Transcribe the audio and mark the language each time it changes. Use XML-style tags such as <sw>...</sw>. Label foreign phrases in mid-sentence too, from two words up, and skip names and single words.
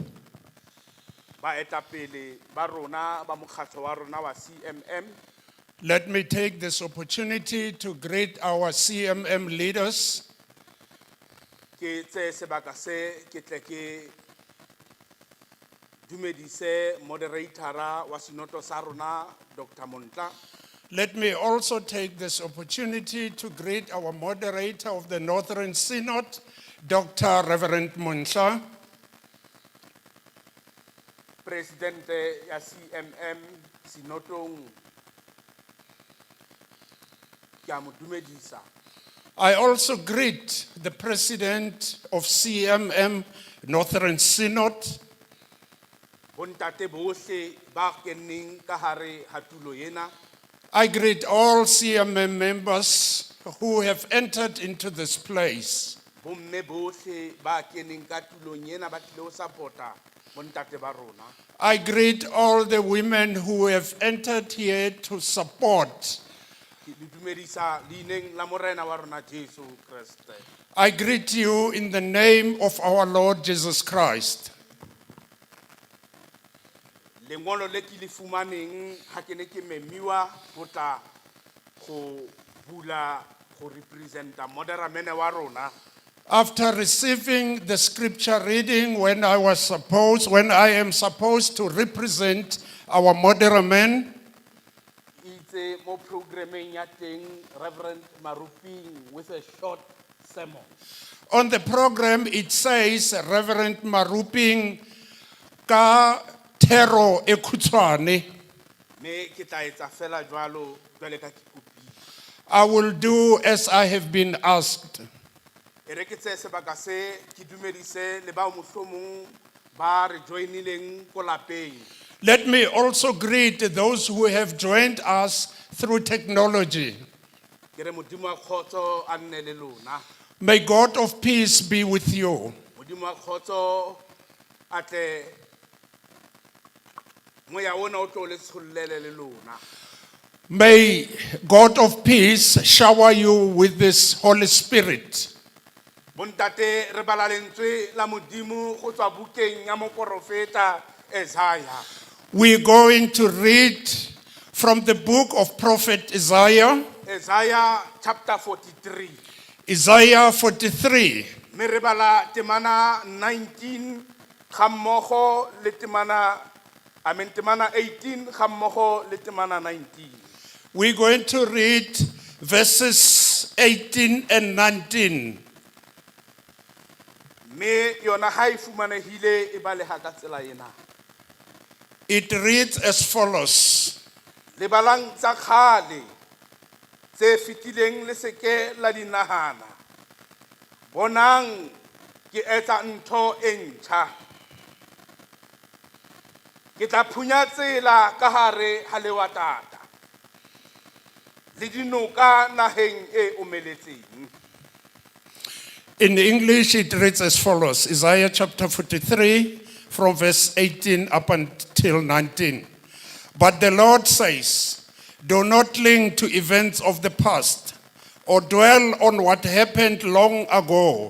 <st>baetapele ba rona ba mokgatlho wa rona wa CMM.</st> <en>Let me take this opportunity to greet our CMM leaders.</en> <st>Ke tse sebaka se ke tle ke dumedise moderatora wa sinoto sa rona Dr. Montla.</st> <en>Let me also take this opportunity to greet our moderator of the Northern Synod, Dr. Reverend Munsha.</en> <st>Presidente ya CMM sinotong ke a mo dumedisa.</st> <en>I also greet the President of CMM, Northern Synod,</en> <st>Bontate bohle ba keneng ka hare ha tulo ena.</st> <en>I greet all CMM members who have entered into this place.</en> <st>Bomme bohle ba keneng ka tulong ena ba tlile ho support-a bontate ba rona.</st> <en>I greet all the women who have entered here to support.</en> <st>Ke le dumedisa leineng la morena wa rona Jesu Kriste.</st> <en>I greet you in the name of our Lord Jesus Christ.</en> <st>Lengolo le ke le fumaneng ha ke ne ke memiwa ho tla go bula go representa moderamene wa rona.</st> <en>After receiving the scripture reading when I am supposed to represent our moderamen,</en> <st>Itse mo programming ya teng Reverend Maruping</st> <en>with a short sermon. on the program it says Reverend Maruping</en> <st>ka thero e khutshwane. Me ke tla etsa fela jwalo jwale ka ke kopile.</st> <en>I will do as I have been asked.</en> <st>E re ke tse sebaka se ke dumedise le ba mohlomong ba re joinileng ko lapeng.</st> <en>Let me also greet those who have joined us through technology.</en> <st>Ke re modimo wa khotso a nne le lona.</st> <en>May God of peace be with you.</en> <st>Modimo wa khotso a tle moya ona o tlo le tshollele le lona.</st> <en>May God of peace shower you with this Holy Spirit.</en> <st>Bontate re bala lentswe la modimo go tswa bukeng ya moprofeta Isaiah.</st> <en>We're going to read from the book of Prophet Isaiah, Isaiah chapter 43. Isaiah 43.</en> <st>Me re bala temana 19 ga mmogo le temana 18 ga mmogo le temana 19.</st> <en>We're going to read verses 18 and 19.</en> <st>Me yona ha e fumanehile e baleha ka tsela ena.</st> <en>It reads as follows.</en> <st>Le balang tsa khale tse fitileng le seke la dinahana. Bonang ke etsa ntho e ntjha. Ke tla phunya tsela ka hare ha lewatata. Le dinoka naheng e omeletseng.</st> <en>In English, it reads as follows. Isaiah chapter 43, from verse 18 up until 19. But the Lord says, do not cling to events of the past or dwell on what happened long ago.</en>